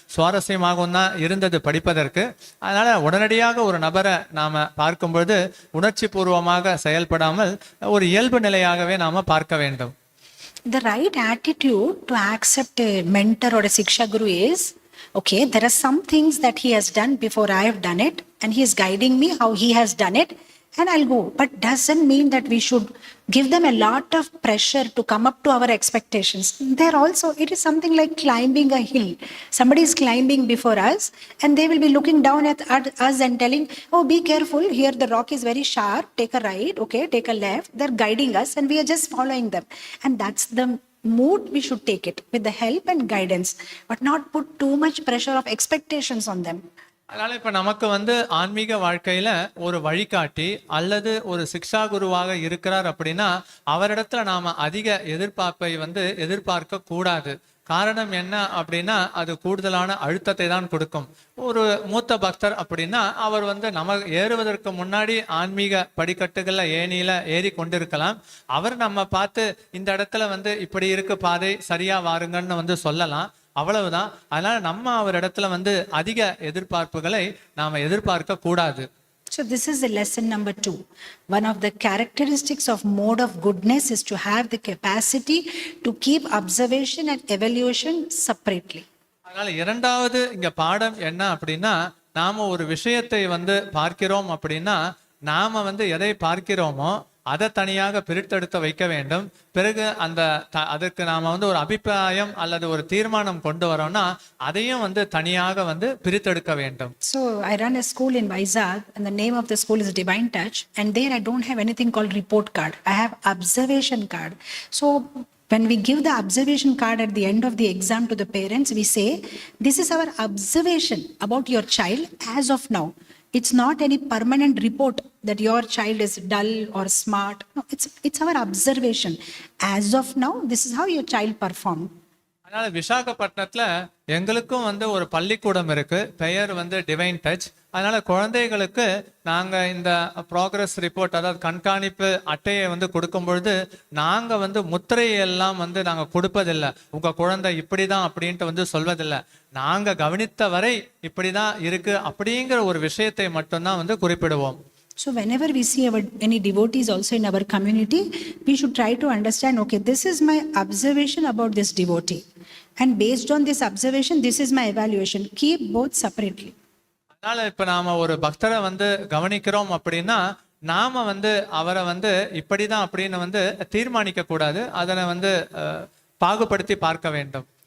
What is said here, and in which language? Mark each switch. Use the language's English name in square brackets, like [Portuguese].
[Tamil] சுவாரஸ்யமாகவும் தான் இருந்தது படிப்பதற்கு. அதனால உடனடியாக ஒரு நபரை நாம பார்க்கும்பொழுது உணர்ச்சி பூர்வமாக செயல்படாமல் ஒரு இயல்பு நிலையாகவே நாம பார்க்க வேண்டும். [English] The right attitude to accept a mentor or a Siksha Guru is, okay, there are some things that he has done before I have done it, and he is guiding me how he has done it, and I'll go. But doesn't mean that we should give them a lot of pressure to come up to our expectations. There also, it is something like climbing a hill. Somebody is climbing before us, and they will be looking down at us and telling, oh, be careful, here the rock is very sharp, take a right, okay, take a left. They're guiding us, and we are just following them. And that's the mood we should take it, with the help and guidance, but not put too much pressure of expectations on them. [Tamil] அதனால இப்ப நமக்கு வந்து ஆன்மீக வாழ்க்கையில ஒரு வழிகாட்டி அல்லது ஒரு சிக்ஷா குருவாக இருக்கிறார் அப்படின்னா அவரிடத்துல நாம அதிக எதிர்பார்ப்பை வந்து எதிர்பார்க்க கூடாது. காரணம் என்ன அப்படின்னா அது கூடுதலான அழுத்தத்தை தான் கொடுக்கும். ஒரு மூத்த பக்தர் அப்படின்னா அவர் வந்து நம்ம ஏறுவதற்கு முன்னாடி ஆன்மீக படிக்கட்டுகள்ல ஏணியில ஏறி கொண்டிருக்கலாம். அவர் நம்ம பார்த்து இந்த இடத்துல வந்து இப்படி இருக்கு பாதை, சரியா வாருங்கன்னு வந்து சொல்லலாம், அவ்வளவுதான். அதனால நம்ம அவர் இடத்துல வந்து அதிக எதிர்பார்ப்புகளை நாம எதிர்பார்க்க கூடாது. [English] So this is the lesson number 2. One of the characteristics of mode of goodness is to have the capacity to keep observation and evaluation separately. [Tamil] அதனால இரண்டாவது இங்க பாடம் என்ன அப்படின்னா, நாம ஒரு விஷயத்தை வந்து பார்க்கிறோம் அப்படின்னா நாம வந்து எதை பார்க்கிறோமோ அதை தனியாக பிரித்தெடுத்து வைக்க வேண்டும். பிறகு அதற்கு நாம வந்து ஒரு அபிப்பிராயம் அல்லது ஒரு தீர்மானம் கொண்டு வரோம்னா அதையும் வந்து தனியாக வந்து பிரித்தெடுக்க வேண்டும். [English] So I run a school in Vizag, and the name of the school is Divine Touch, and there I don't have anything called report card. I have observation card. So when we give the observation card at the end of the exam to the parents, we say, this is our observation about your child as of now. It's not any permanent report that your child is dull or smart. No, it's our observation. As of now, this is how your child performed. [Tamil] அதனால விசாகப்பட்டினத்துல எங்களுக்கும் வந்து ஒரு பள்ளிக்கூடம் இருக்கு, பெயர் வந்து divine touch. அதனால குழந்தைகளுக்கு நாங்க இந்த ப்ராக்ரஸ் ரிப்போர்ட், அதாவது கண்காணிப்பு அட்டையை வந்து கொடுக்கும் பொழுது நாங்க வந்து முத்திரையை எல்லாம் வந்து நாங்க கொடுப்பதில்லை. உங்க குழந்தை இப்படிதான் அப்படின்ட்டு வந்து சொல்வதில்லை. நாங்க கவனித்த வரை இப்படிதான் இருக்கு அப்படிங்கிற ஒரு விஷயத்தை மட்டும்தான் வந்து குறிப்பிடுவோம். [English] So whenever we see any devotees also in our community, we should try to understand, okay, this is my observation about this devotee. And based on this observation, this is my evaluation. Keep both separately. [Tamil] அதனால இப்ப நாம ஒரு பக்தரை வந்து கவனிக்கிறோம் அப்படின்னா நாம வந்து அவரை வந்து இப்படிதான் அப்படின்னு வந்து தீர்மானிக்க கூடாது. அதனை வந்து பாகுபடுத்தி பார்க்க வேண்டும்.